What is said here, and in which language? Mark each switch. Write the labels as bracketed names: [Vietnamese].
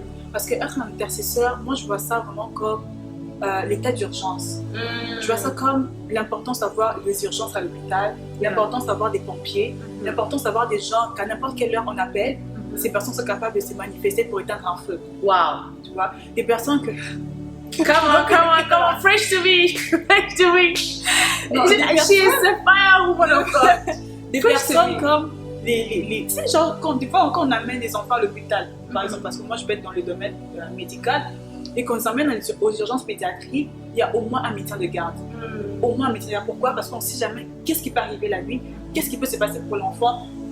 [French] Parce qu'être un intercesseur, moi je vois ça vraiment comme l'état d'urgence. Je vois ça comme l'importance d'avoir des urgences à l'hôpital, l'importance d'avoir des pompiers, l'importance d'avoir des gens qu'à n'importe quelle heure on appelle, ces personnes sont capables de se manifester pour éteindre un feu. Wow! Tu vois, des personnes que... [English] Come on, fresh to me! Fresh to me! She is the fire woman of God! [French] Des personnes comme tu sais, genre, des fois, quand on amène des enfants à l'hôpital, par exemple, parce que moi je peux être dans le domaine médical, et qu'on s'emmène aux urgences pédiatriques, il y a au moins un médecin de garde. Au moins un médecin de garde. Pourquoi? Parce qu'on ne sait jamais qu'est-ce qui peut arriver la nuit, qu'est-ce qui peut se passer pour l'enfant.